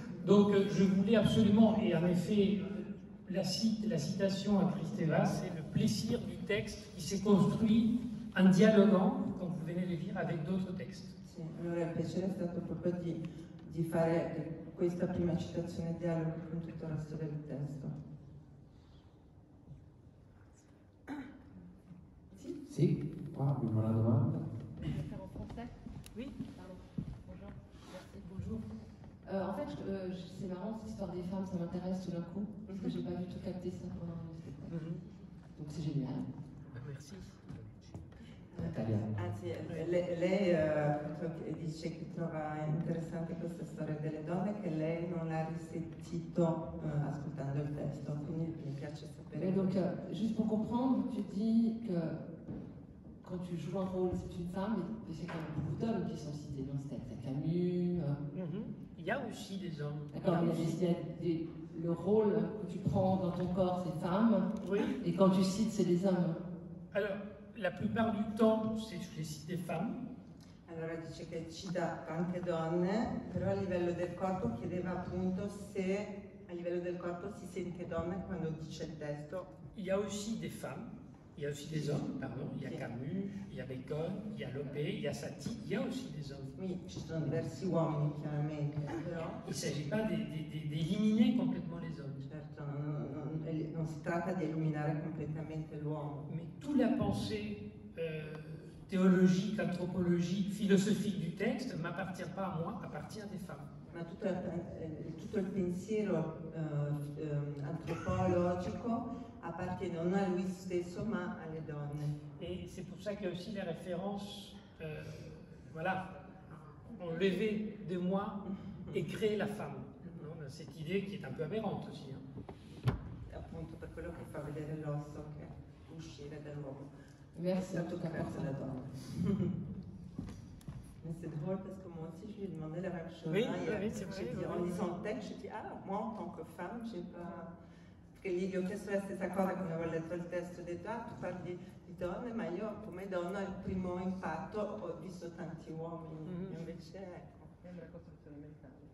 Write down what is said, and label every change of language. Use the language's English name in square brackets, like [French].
[French] Donc je voulais absolument, et en effet, la citation à Kristeva, c'est le plaisir du texte qui s'est construit en dialoguant, comme vous venez de dire, avec d'autres textes. [Italian] Sì, allora il piacere è stato proprio di fare questa prima citazione e dialogo con tutto il resto del testo. Sì? Sì, qua abbiamo una domanda. [French] En français? Oui. Pardon. Bonjour. Merci. Bonjour. En fait, c'est marrant, cette histoire des femmes, ça m'intéresse tout d'un coup, parce que j'ai pas du tout capté ça pendant le spectacle. Donc c'est génial. Merci. [Italian] Italiano. Anzi, lei dice che trova interessante questa storia delle donne, che lei non l'ha risentito ascoltando il testo, quindi mi piace sapere. [French] Et donc, juste pour comprendre, tu dis que quand tu joues un rôle, c'est une femme, mais c'est quand même beaucoup d'hommes qui sont cités dans ce texte. Il y a Camus. Il y a aussi des hommes. D'accord, le rôle que tu prends dans ton corps, c'est femme, Oui. et quand tu cites, c'est des hommes. Alors, la plupart du temps, je les cite des femmes. [Italian] Allora dice che cita anche donne, però a livello del corpo chiedeva appunto se a livello del corpo si sente donna quando dice il testo. [French] Il y a aussi des femmes, il y a aussi des hommes, pardon. Il y a [Italian] Sì. [French] Camus, il y a Bacon, il y a Lope, il y a Satie, il y a aussi des hommes. [Italian] Qui ci sono diversi uomini chiaramente, però [French] Il ne s'agit pas d'éliminer complètement les hommes. [Italian] certo non si tratta di illuminare completamente l'uomo. [French] Mais toute la pensée théologique, anthropologique, philosophique du texte m'appartient pas à moi, appartient à des femmes. [Italian] Ma tutto il pensiero antropologico appartiene non a lui stesso ma alle donne. [French] Et c'est pour ça qu'il y a aussi les références, voilà, enlever de moi et créer la femme. Non, cette idée qui est un peu aberrante aussi. Hein. [Italian] Appunto per quello che fa vedere l'osso che uscire dall'uomo. [French] Merci en tout cas Grâce pour à la ça. donne. Mais c'est drôle parce que moi aussi je lui ai demandé la même chose. Oui, hein, oui, c'est vrai, oui. En lisant le texte, je dis ah, moi en tant que femme, j'ai pas. [Italian] Perché gli ho chiesto la stessa cosa quando avevo letto il testo, ho detto ah, tu parli di donne, ma io come donna il primo impatto ho visto tanti uomini, invece ecco. Même la costruzione mentale.